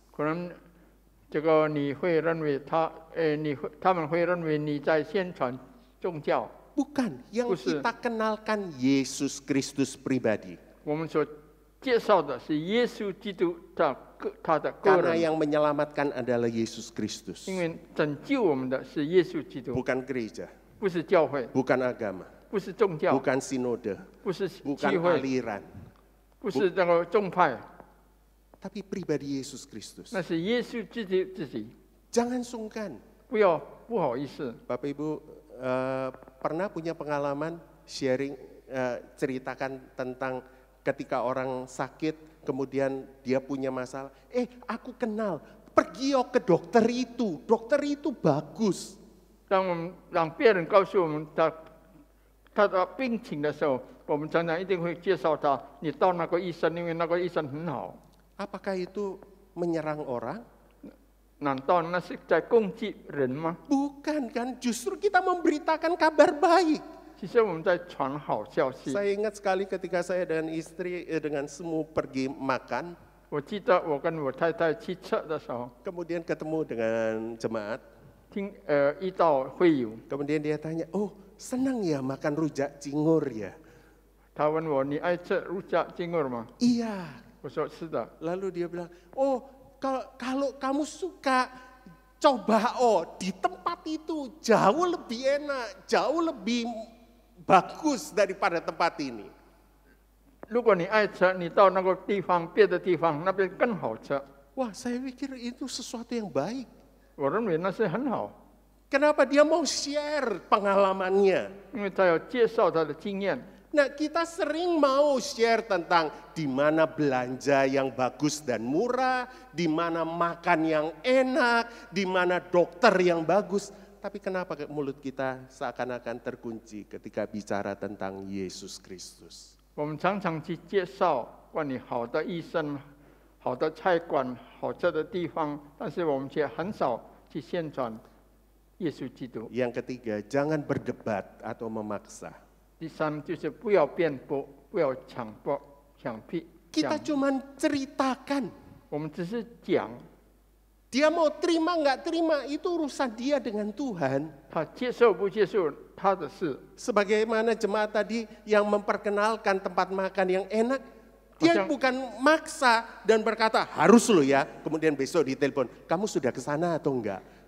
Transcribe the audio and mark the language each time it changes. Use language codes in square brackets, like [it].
[zh] 可能这个你会认为他们会认为你在宣传宗教。 [id] Bukan, yang kita kenalkan Yesus Kristus pribadi. [zh] 我们所介绍的是耶稣基督他的个 [id] Karena [zh] 人， [id] yang menyelamatkan adalah Yesus Kristus. [zh] 因为拯救我们的是耶稣基督， [id] Bukan gereja, [zh] 不是教会， [id] bukan agama, [zh] 不是宗教， [id] bukan sinode, [zh] 不是聚 [id] bukan [zh] 会， [id] aliran, [zh] 不是那个宗派， [id] tapi pribadi Yesus Kristus. [zh] 那是耶稣自己。 [id] Jangan sungkan. [zh] 不好意思。 [id] Bapak Ibu pernah punya pengalaman sharing, ceritakan tentang ketika orang sakit, kemudian dia punya masalah, aku kenal, pergi ke dokter itu bagus. [zh] 当我们让别人告诉我们他的病情的时候，我们常常一定会介绍他，你到那个医生，因为那个医生很好。 [id] Apakah itu menyerang orang? [zh] 难道那是在攻击人吗？ [id] Bukan kan, justru kita memberitakan kabar baik. [zh] 其实我们在传好消息。 [id] Saya ingat sekali ketika saya dengan istri dengan semua pergi makan. [zh] 我记得我跟我太太去测的时候， [id] Kemudian ketemu dengan jemaat. [zh] 遇到会友， [id] Kemudian dia tanya, oh senang ya makan rujak cingur ya? [zh] 他问我你爱吃rujak cingur吗？ [id] Iya. [zh] 我说是的。 [id] Lalu dia bilang, oh kalau kamu suka, coba di tempat itu jauh lebih enak, jauh lebih bagus daripada tempat ini. [zh] 如果你爱吃，你到那个地方，别的地方那边更好吃。 [id] Wah, saya pikir itu sesuatu yang baik. [zh] 我认为那是很好， [id] Kenapa dia mau share pengalamannya? [zh] 因为他有介绍他的经验。 [id] Nah, kita sering mau share tentang di mana belanja yang bagus dan murah, di mana makan yang enak, di mana dokter yang bagus. Tapi kenapa mulut kita seakan-akan terkunci ketika bicara tentang Yesus Kristus? [zh] 我们常常去介绍关于好的医生、好的菜馆、好吃的地方，但是我们却很少去宣传耶稣基督。 [id] Yang ketiga, jangan berdebat atau memaksa. [zh] 第三就是不要辩驳，不要强逼。 [id] Kita cuman ceritakan. [zh] 我们只是讲， [id] Dia mau terima nggak terima, itu urusan dia dengan Tuhan. [zh] 他接受不接受他的事。 [id] Sebagaimana jemaat tadi yang memperkenalkan tempat makan yang enak, dia bukan maksa dan berkata harus lo ya, kemudian besok ditelepon, kamu sudah ke sana atau enggak?